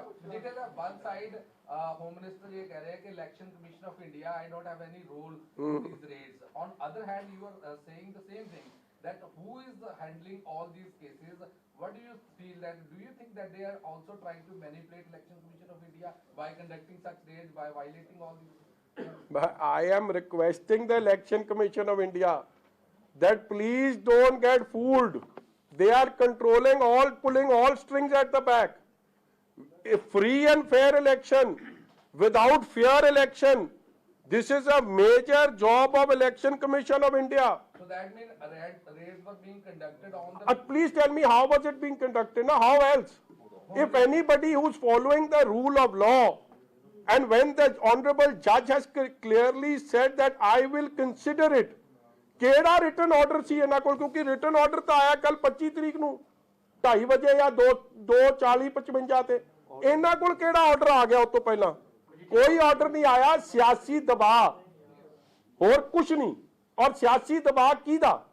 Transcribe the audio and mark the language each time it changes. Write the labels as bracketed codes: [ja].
[en] जिक्र one side home minister [hi] ये कह रहे हैं कि [en] Election commission of India I don't have any role in these raids, on other hand you are saying the same thing that who is handling all these cases? What do you feel, that do you think that they are also trying to manipulate election commission of India by conducting such raids, by violating all these? I am requesting the election commission of India that please don't get fooled. They are controlling all, pulling all strings at the back. A free and fair election without fair election, this is a major job of election commission of India. So that means raids were being conducted on the Please tell me, how was it being conducted? Now, how else? If anybody who's following the rule of law, and when the honorable judge has clearly said that I will consider it, [pa] ਕਿਹੜਾ written order ਸੀ ਇਹਨਾਂ ਕੋਲ? ਕਿਉਂਕਿ written order ਤਾਂ ਆਇਆ ਕੱਲ 25 ਤਰੀਕ ਨੂੰ 2:30 ਵਜੇ ਜਾਂ 2:40-55 ਤੇ। ਇਹਨਾਂ ਕੋਲ ਕਿਹੜਾ ਆਰਡਰ ਆ ਗਿਆ? ਉਸ ਤੋਂ ਪਹਿਲਾਂ ਕੋਈ ਆਰਡਰ ਨਹੀਂ ਆਇਆ। ਸਿਆਸੀ ਦਬਾਅ, ਹੋਰ ਕੁਝ ਨਹੀਂ। ਔਰ ਸਿਆਸੀ ਦਬਾਅ ਕਿਹਦਾ?